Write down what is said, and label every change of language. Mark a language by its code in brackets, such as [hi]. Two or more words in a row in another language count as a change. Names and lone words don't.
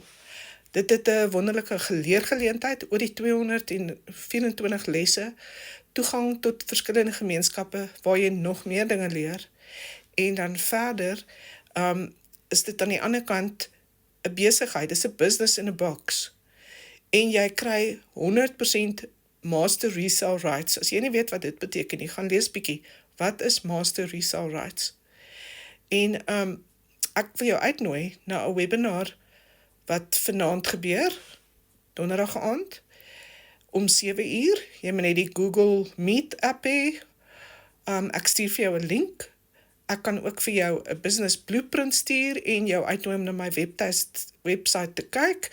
[af] Dit het 'n wonderlike leergeleentheid oor die 224 lesse, toegang tot verskillende gemeenskappe waar jy nog meer dinge leer. En dan verder is dit aan die ander kant 'n besigheid, dis 'n [en] business in a box. [af] En jy kry 100% [en] master resale rights. [af] As jy nie weet wat dit beteken nie, gaan lees bietjie. Wat is [en] master resale rights? [af] En ek wil jou uitnooi na 'n webinar wat vanaand gebeur, donderdag aand, om 7:00. Jy moet net die Google Meet app hê. Ek stuur vir jou 'n link. Ek kan ook vir jou 'n [en] business blueprint [af] stuur en jou uitnooi om na my website te kyk.